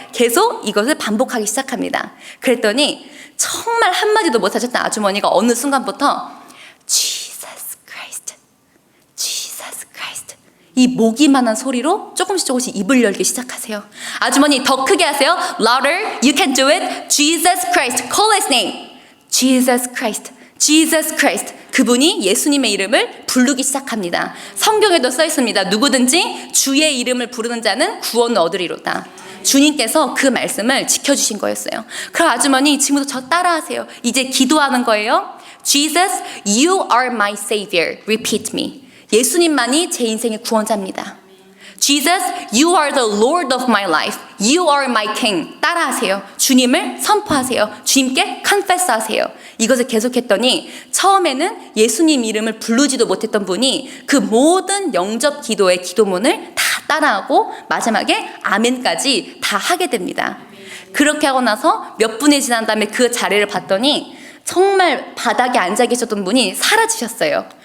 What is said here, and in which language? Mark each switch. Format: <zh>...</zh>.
<ko>계속 이것을 반복하기 시작합니다. 그랬더니 정말 한마디도 못 하셨던 아주머니가 어느 순간부터 Jesus Christ, Jesus Christ, 이 모기만한 소리로 조금씩 입을 열기 시작하세요. 아주머니 더 크게 하세요.</ko> <en>Louder, you can do it. Jesus Christ, call his name. Jesus Christ, Jesus Christ.</en> <ko>그분이 예수님의 이름을 부르기 시작합니다. 성경에도 써 있습니다. 누구든지 주의 이름을 부르는 자는 구원을 얻으리로다. 주님께서 그 말씀을 지켜주신 거였어요. 그럼 아주머니, 지금부터 저 따라하세요. 이제 기도하는 거예요.</ko> <en>Jesus, you are my savior. Repeat me.</en> <ko>예수님만이 제 인생의 구원자입니다.</ko> <en>Jesus, you are the Lord of my life. You are my king.</en> <ko>따라하세요. 주님을 선포하세요. 주님께 confess 하세요. 이것을 계속했더니 처음에는 예수님 이름을 부르지도 못했던 분이 그 모든 영접 기도의 기도문을 다 따라하고 마지막에 아멘까지 다 하게 됩니다. 그렇게 하고 나서 몇 분이 지난 다음에 그 자리를 봤더니 정말 바닥에 앉아 계셨던 분이 사라지셨어요.</ko>